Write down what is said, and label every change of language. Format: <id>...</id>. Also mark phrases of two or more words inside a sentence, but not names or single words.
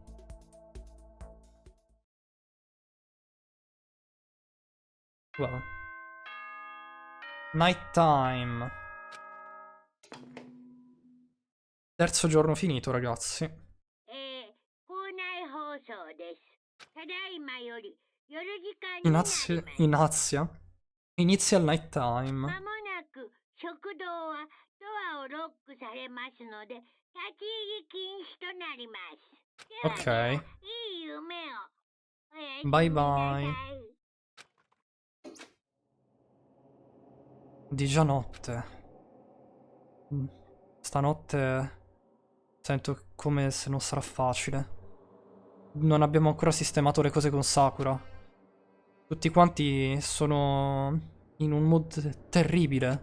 <en>Wow. Night time.</en> <it>Terzo giorno finito, ragazzi.</it> <ja>校内放送です。ただいまより夜時間になります</ja> <it>Inizia il</it> <en>night time.</en> <ja>まもなく食堂はドアをロックされますので、立ち入り禁止となります。ではでは、 Ok. いい夢を。おやすみ</ja> <en>Bye</en> <ja>なさ</ja> <en>bye.</en> <ja>い。</ja> <it>Di già notte. Stanotte sento come se non sarà facile. Non abbiamo ancora sistemato le cose con Sakura. Tutti quanti sono in un mood terribile.</it>